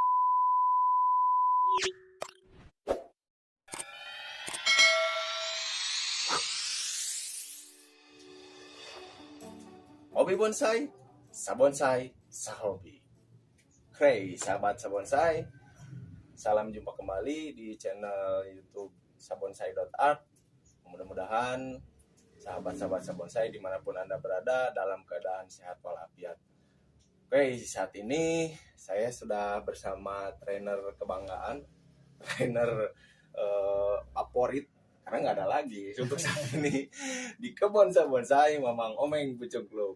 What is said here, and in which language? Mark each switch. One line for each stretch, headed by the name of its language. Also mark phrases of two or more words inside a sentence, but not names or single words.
Indonesian: Hobi bonsai, sabonsai, sahobi. Hey sahabat sabonsai, salam jumpa kembali di channel YouTube sabonsai.art. Mudah-mudahan sahabat-sahabat sabonsai dimanapun Anda berada dalam keadaan sehat walafiat. Oke, saat ini saya sudah bersama trainer kebanggaan, trainer favorit karena nggak ada lagi untuk saat ini di kebun sabonsai Mamang Omeng Pucungkluk.